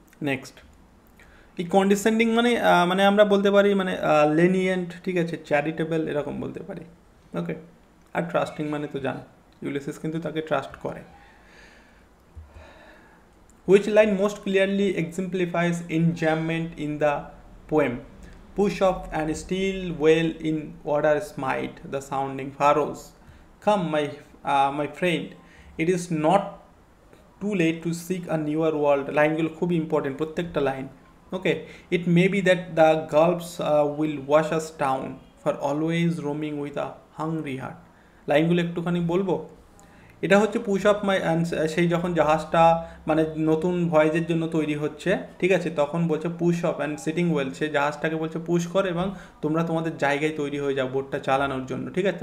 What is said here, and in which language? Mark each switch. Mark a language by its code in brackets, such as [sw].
[bn] Next, এই কন্ডিসেন্ডিং মানে আমরা বলতে পারি লেনিয়েন্ট, ঠিক আছে, চ্যারিটেবল এরকম বলতে পারি। ওকে, আর ট্রাস্টিং মানে তো জানো, ইউলিসিস কিন্তু তাকে ট্রাস্ট করে। [en] Which line most clearly exemplifies enjambment in the poem? Push off and steal well in order smite the sounding furrows. Come my friend, it is not too late to seek a newer world. [bn] লাইনগুলো খুব important প্রত্যেকটা line. Okay, it may be that the gulfs will wash us down for always roaming with a hungry heart. লাইনগুলো একটুখানি বলবো। এটা হচ্ছে push of my, সেই যখন জাহাজটা নতুন ভয়েজের জন্য তৈরি হচ্ছে, ঠিক আছে, তখন বলছে [en] push off and sitting well, [bn] সে জাহাজটাকে বলছে পুশ কর এবং তোমরা তোমাদের জায়গায় তৈরি হয়ে যাও বোটটা চালানোর জন্য, ঠিক আছে।